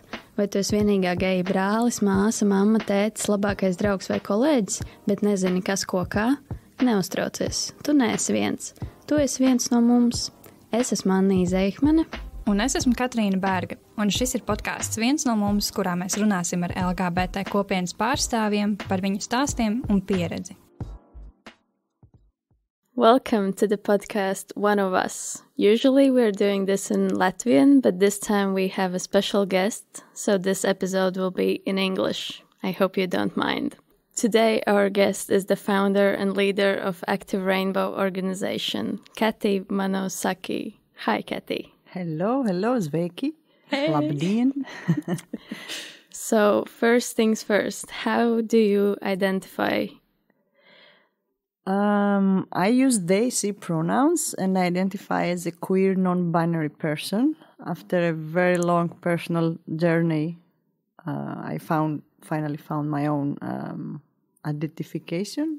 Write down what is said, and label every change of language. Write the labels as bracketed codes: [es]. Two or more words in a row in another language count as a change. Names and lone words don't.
[lv] Vai tu esi vienīgā geja brālis, māsa, mamma, tētis, labākais draugs vai kolēģis, bet nezini, kas ko kā? Neuztraucies, tu neesi viens. Tu esi viens no mums. Es esmu Annija Zeihmane. Un es esmu Katrīna Berga, un šis ir podkāsts Viens no mums, kurā mēs runāsim ar LGBT kopienas pārstāvjiem par viņu stāstiem un pieredzi. [en] Welcome to the podcast One of Us. Usually we're doing this in Latvian, but this time we have a special guest, so this episode will be in English. I hope you don't mind. Today our guest is the founder and leader of Active Rainbow organization, Cathy Manousaki. Hi, Cathy. Hello, sveiki. Hey. Labdien. So, first things first, how do you identify? I use they, she pronouns and I identify as a queer non-binary person. After a very long personal journey, I finally found my own identification.